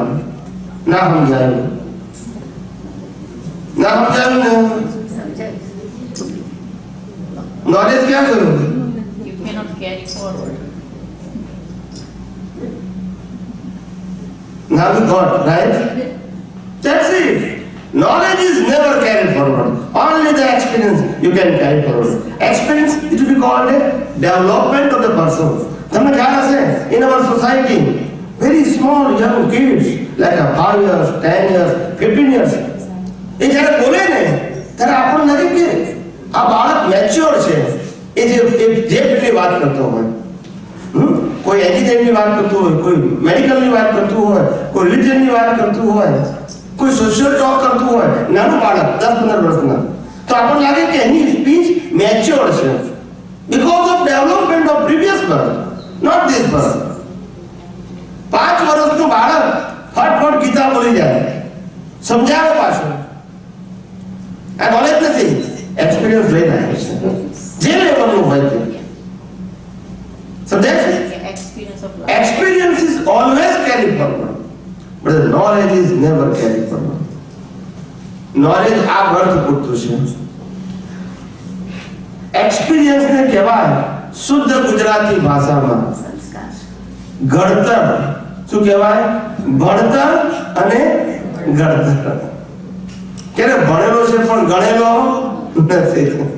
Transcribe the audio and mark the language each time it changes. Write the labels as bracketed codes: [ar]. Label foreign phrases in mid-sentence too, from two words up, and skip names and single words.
[gu] ના સમજાયું? ના સમજાયું ને? નોલેજ ક્યાં ગયું? [en] You cannot carry forward. Now we got, right? That's it. Knowledge is never carried forward. Only the experience you can carry forward. Experience, it will be called a development of the person. [gu] તમને ખ્યાલ હશે, [en] in our society, very small young kids, like a 5 years, 10 years, 15 years, [gu] એ જ્યારે બોલે ને ત્યારે આપણને લાગે કે આ બાળક મેચ્યોર છે. એ જે પેલી વાત કરતો હોય, કોઈ એન્જિનિયરની વાત કરતું હોય, કોઈ મેડિકલની વાત કરતું હોય, કોઈ રિલિજનની વાત કરતું હોય, કોઈ [en] social talk [gu] કરતું હોય, નાનું બાળક 10-15 વર્ષના, તો આપણને લાગે કે એની સ્પીચ મેચ્યોર છે [en] because of development of previous birth, not this birth. [gu] 5 વર્ષનું બાળક ફટફટ ગીતા બોલી જાય, સમજાવે પાછું. આ નોલેજ નથી, એક્સપિરિયન્સ લઈને આવ્યો છે, જે લેવલનું હોય તે. સમજાય છે? [en] Experience of life. Experience is always carried forward, but the knowledge is never carried forward. [gu] Knowledge આ વર્થ પૂરતું છે. એક્સપિરિયન્સ ને કહેવાય શુદ્ધ ગુજરાતી ભાષામાં ઘડતર. શું કહેવાય? ભણતર અને ગણતર. ક્યારે ભણેલો છે પણ ગણેલો નથી.